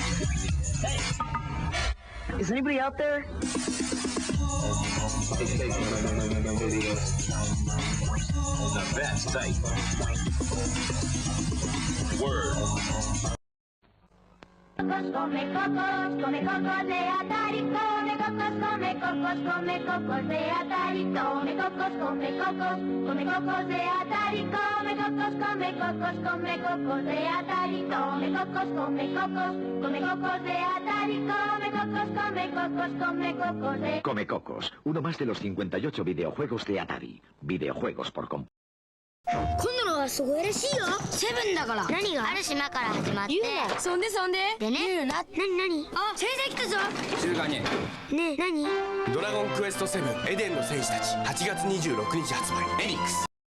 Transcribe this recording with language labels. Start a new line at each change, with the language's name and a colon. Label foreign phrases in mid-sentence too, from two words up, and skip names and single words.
English: Hey. Is anybody out there? Now that's tight. Word.
Spanish: Come cocos de Atari, come cocos de Atari, come cocos de Atari, come cocos de Atari, come cocos de Atari, Come Cocos, uno más de los 58 videojuegos de Atari. Videojuegos por completo.
Japanese: 今度のはすごいらしいよ。セブンだから。何が？ある島から始まって。言うな。そんででね。言うな。何？あ、先生来たぞ。静かに。ねえ、何？ドラゴンクエスト7エデンの戦士たち8月26日発売。エリックス。